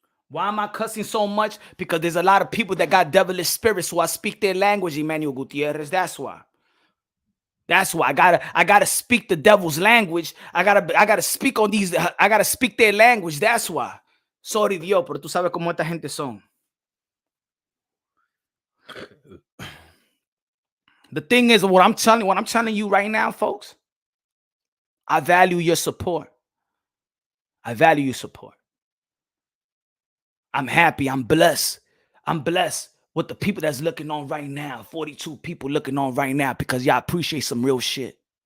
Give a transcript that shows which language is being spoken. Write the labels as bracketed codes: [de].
[en] Why am I cussing so much? Because there's a lot of people that got devilish spirits, so I speak their language, Emmanuel Gutierrez. That's why. That's why I gotta speak the devil's language. I gotta speak on these. I gotta speak their language. That's why. [es] Sorry, Dios, pero tú sabes cómo esta gente son. [en] The thing is, what I'm telling you right now, folks, I value your support. I value your support. I'm happy. I'm blessed. I'm blessed with the people that's looking on right now. 42 people looking on right now because y'all appreciate some real shit.